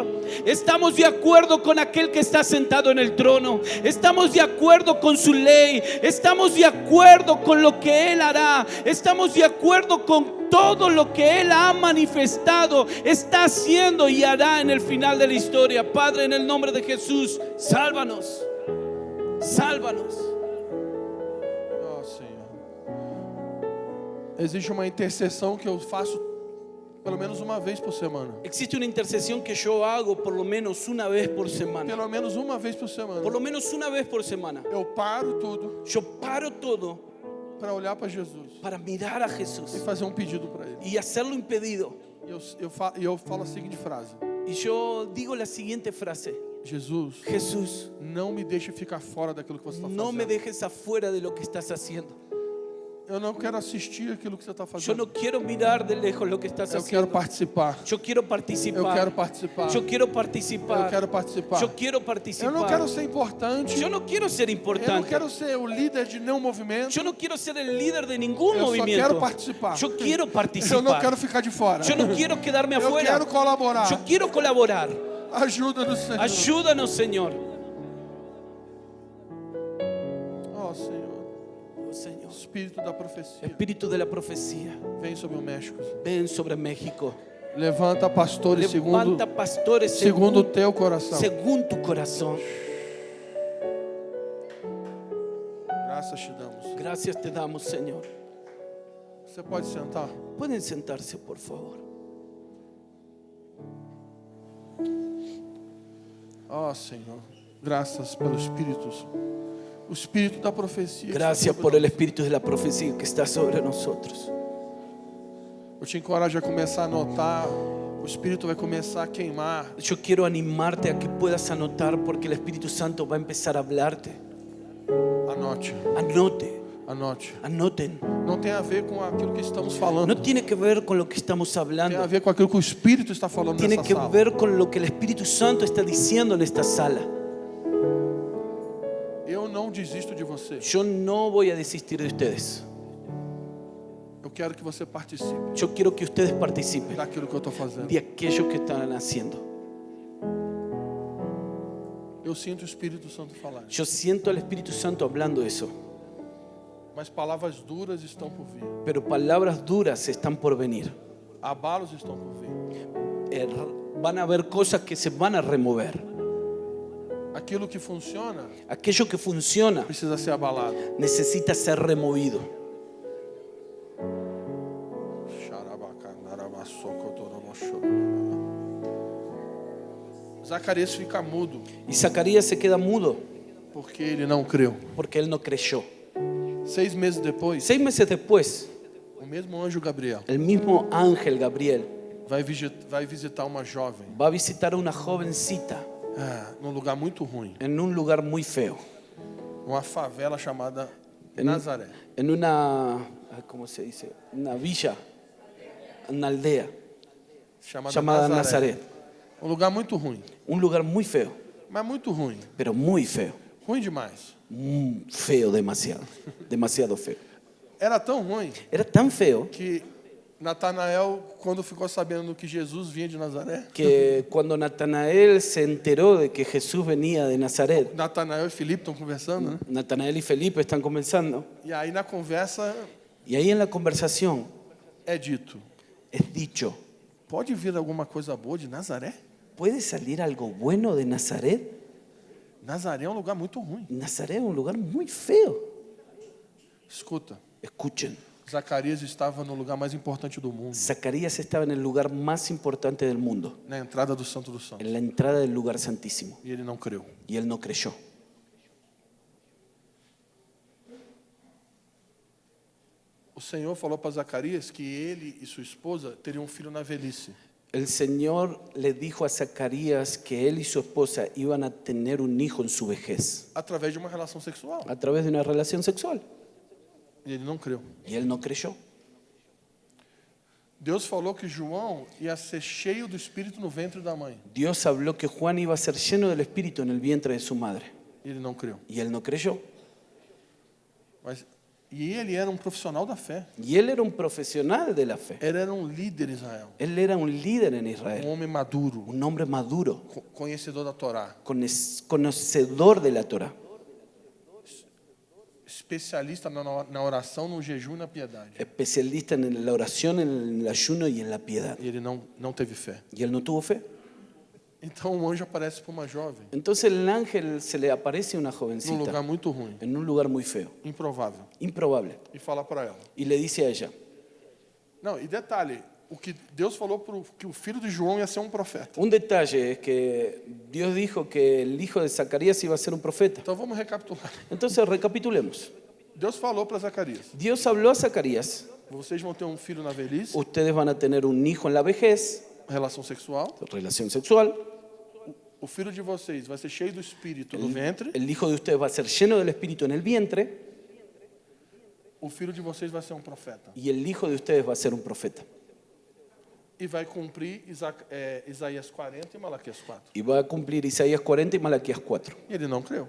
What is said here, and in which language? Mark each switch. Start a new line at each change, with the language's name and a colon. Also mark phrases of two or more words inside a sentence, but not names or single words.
Spanish: Estamos de acuerdo con aquel que está sentado en el trono, estamos de acuerdo con su ley, estamos de acuerdo con lo que Él hará, estamos de acuerdo con todo lo que Él ha manifestado, está haciendo y hará en el final de la historia. Padre, en el nombre de Jesús, sálvanos, sálvanos.
Portuguese: Ó, Senhor. Existe uma intercessão que eu faço pelo menos uma vez por semana.
Spanish: Existe una intercesión que yo hago por lo menos una vez por semana.
Portuguese: Pelo menos uma vez por semana.
Spanish: Por lo menos una vez por semana.
Portuguese: Eu paro tudo
Spanish: Yo paro todo
Portuguese: para olhar para Jesus
Spanish: para mirar a
Portuguese: e
Spanish: Jesús
Portuguese: fazer um pedido para Ele.
Spanish: y hacerlo impedido.
Portuguese: E eu falo a seguinte frase:
Spanish: Y yo digo la siguiente frase:
Portuguese: Jesus,
Spanish: Jesús,
Portuguese: não me deixe ficar fora daquilo que você está
Spanish: no me
Portuguese: fazendo.
Spanish: dejes afuera de lo que estás haciendo.
Portuguese: Eu não quero assistir aquilo que você está
Spanish: Yo
Portuguese: fazendo.
Spanish: no quiero mirar de lejos lo que estás
Portuguese: Eu quero
Spanish: haciendo.
Portuguese: participar.
Spanish: Yo quiero
Portuguese: Eu
Spanish: participar.
Portuguese: quero participar.
Spanish: Yo quiero
Portuguese: Eu
Spanish: participar.
Portuguese: quero participar.
Spanish: Yo quiero
Portuguese: Eu não quero
Spanish: participar.
Portuguese: ser importante.
Spanish: Yo no quiero ser
Portuguese: Eu não
Spanish: importante.
Portuguese: quero ser o líder de nenhum movimento.
Spanish: Yo no quiero ser el líder de ningún
Portuguese: Eu só quero
Spanish: movimiento.
Portuguese: participar.
Spanish: Yo quiero
Portuguese: Eu não
Spanish: participar.
Portuguese: quero ficar de fora.
Spanish: Yo no quiero quedarme
Portuguese: Eu
Spanish: afuera.
Portuguese: quero colaborar.
Spanish: Yo quiero colaborar.
Portuguese: Ajuda-nos, Senhor.
Spanish: Ayúdanos, Señor.
Portuguese: Ó, Senhor.
Spanish: Oh, Señor.
Portuguese: Espírito da profecia.
Spanish: Espíritu de la profecía,
Portuguese: Vem sobre o México.
Spanish: ven sobre México.
Portuguese: Levanta pastores
Spanish: Levanta pastores
Portuguese: segundo o teu coração.
Spanish: según tu corazón.
Portuguese: Graças te damos.
Spanish: Gracias te damos, Señor.
Portuguese: Você pode sentar?
Spanish: Pueden sentarse, por favor.
Portuguese: Ó, Senhor. Graças pelo Espírito. O Espírito da profecia. que está
Spanish: Gracias
Portuguese: sobre
Spanish: por el
Portuguese: nós.
Spanish: Espíritu de la profecía que está sobre nosotros.
Portuguese: Eu te encorajo a começar a anotar O Espírito vai começar a queimar
Spanish: Yo quiero animarte a que puedas anotar porque el Espíritu Santo va a empezar a hablarte.
Portuguese: Anote,
Spanish: Anote,
Portuguese: anote.
Spanish: anoten.
Portuguese: Não tem a ver com aquilo que estamos falando.
Spanish: No tiene que ver con lo que estamos
Portuguese: Tem a
Spanish: hablando.
Portuguese: ver com aquilo que o Espírito está falando
Spanish: Tiene
Portuguese: nessa
Spanish: que
Portuguese: sala.
Spanish: ver con lo que el Espíritu Santo está diciendo en esta sala.
Portuguese: Eu não desisto de você.
Spanish: Yo no voy a desistir de ustedes.
Portuguese: Eu quero que você participe
Spanish: Yo quiero que ustedes participen
Portuguese: daquilo que eu estou fazendo.
Spanish: de aquello que están haciendo.
Portuguese: Eu sinto o Espírito Santo falar.
Spanish: Yo siento al Espíritu Santo hablando eso,
Portuguese: Mas palavras duras estão por vir.
Spanish: pero palabras duras están por venir.
Portuguese: Abalos estão por vir.
Spanish: Van a haber cosas que se van a remover.
Portuguese: Aquilo que funciona
Spanish: Aquello que funciona
Portuguese: precisa ser abalado.
Spanish: necesita ser removido.
Portuguese: Zacarias fica mudo
Spanish: Y Zacarías se queda mudo
Portuguese: porque ele não creu.
Spanish: porque él no creyó.
Portuguese: 6 meses depois,
Spanish: 6 meses después,
Portuguese: o mesmo anjo Gabriel
Spanish: el mismo ángel Gabriel
Portuguese: vai visitar uma jovem
Spanish: va a visitar a una jovencita
Portuguese: num lugar muito ruim,
Spanish: en un lugar muy feo,
Portuguese: uma favela chamada Nazaré.
Spanish: en una, ¿cómo se dice? Una villa, una aldea llamada Nazaret.
Portuguese: Um lugar muito ruim,
Spanish: Un lugar muy feo,
Portuguese: mas muito ruim.
Spanish: pero muy feo.
Portuguese: Ruim demais.
Spanish: Feo demasiado, demasiado feo.
Portuguese: Era tão ruim
Spanish: Era tan feo
Portuguese: que Natanael, quando ficou sabendo que Jesus vinha de Nazaré,
Spanish: que cuando Natanael se enteró de que Jesús venía de Nazaret,
Portuguese: Natanael e Filipe estão conversando, né?
Spanish: Natanael y Felipe están conversando,
Portuguese: E aí na conversa
Spanish: y ahí en la conversación
Portuguese: é dito:
Spanish: es dicho,
Portuguese: pode vir alguma coisa boa de Nazaré?
Spanish: ¿puede salir algo bueno de Nazaret?
Portuguese: Nazaré é um lugar muito ruim.
Spanish: Nazaret es un lugar muy feo.
Portuguese: Escuta,
Spanish: Escuchen,
Portuguese: Zacarias estava no lugar mais importante do mundo,
Spanish: Zacarías estaba en el lugar más importante del mundo,
Portuguese: na entrada do Santo dos Santos,
Spanish: en la entrada del lugar santísimo,
Portuguese: e ele não creu.
Spanish: y él no creyó.
Portuguese: O Senhor falou para Zacarias que ele e sua esposa teriam um filho na velhice.
Spanish: El Señor le dijo a Zacarías que él y su esposa iban a tener un hijo en su vejez
Portuguese: Através de uma relação sexual.
Spanish: a través de una relación sexual,
Portuguese: E ele não creu.
Spanish: y él no creyó.
Portuguese: Deus falou que João ia ser cheio do Espírito no ventre da mãe.
Spanish: Dios habló que Juan iba a ser lleno del Espíritu en el vientre de su madre,
Portuguese: E ele não creu.
Spanish: y él no creyó.
Portuguese: E ele era um profissional da fé.
Spanish: Y él era un profesional de la fe.
Portuguese: Ele era um líder em Israel.
Spanish: Él era un líder en
Portuguese: Um
Spanish: Israel,
Portuguese: homem maduro,
Spanish: un hombre maduro,
Portuguese: conhecedor da Torá.
Spanish: conocedor de la Torah,
Portuguese: Especialista na oração, no jejum e na piedade.
Spanish: especialista en la oración, en el ayuno y en la piedad.
Portuguese: E ele não teve fé.
Spanish: Y él no tuvo fe.
Portuguese: Então um anjo aparece para uma jovem
Spanish: Entonces el ángel se le aparece a una
Portuguese: num
Spanish: jovencita
Portuguese: lugar muito ruim,
Spanish: en un lugar muy feo,
Portuguese: improvável,
Spanish: improbable,
Portuguese: e fala para ela.
Spanish: y le dice a ella,
Portuguese: Não, e detalhe, o que Deus falou que o filho de João ia ser um profeta.
Spanish: un detalle es que Dios dijo que el hijo de Zacarías iba a ser un profeta.
Portuguese: Então vamos recapitular.
Spanish: Entonces recapitulemos.
Portuguese: Deus falou para Zacarias:
Spanish: Dios habló a Zacarías,
Portuguese: vocês vão ter um filho na velhice,
Spanish: ustedes van a tener un hijo en la vejez,
Portuguese: relação sexual.
Spanish: relación sexual,
Portuguese: O filho de vocês vai ser cheio do Espírito no ventre.
Spanish: el hijo de ustedes va a ser lleno del Espíritu en el vientre,
Portuguese: O filho de vocês vai ser um profeta.
Spanish: y el hijo de ustedes va a ser un profeta.
Portuguese: E vai cumprir Isaías 40 e Malaquias 4.
Spanish: Y va a cumplir Isaías 40 y Malaquías 4.
Portuguese: E ele não creu.